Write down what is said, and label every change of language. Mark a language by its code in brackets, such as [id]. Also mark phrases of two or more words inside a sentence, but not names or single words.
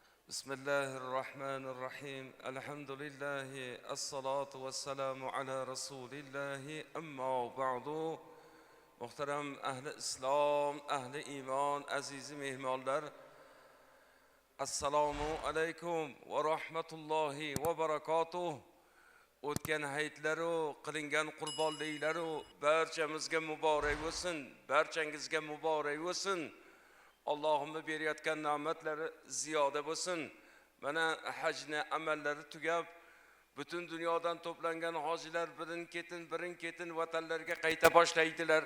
[ar] بسم الله الرحمن الرحيم الحمد لله الصلاة والسلام على رسول الله أما بعد [uz] muhtaram ahli islom ahli iymon aziz mehmondor [ar] السلام عليكم ورحمة الله وبركاته [uz] o'tgan hayitlaru qilingan qurbonliklaru barchamizga muborak bo'lsin, barchangizga muborak bo'lsin. Allohimning berayotgan ne'matlari ziyoda bo'lsin. Mana hajni amallari tugab, butun dunyodan to'plangan hojilar birin ketin vatanlarga qayta boshlaydilar.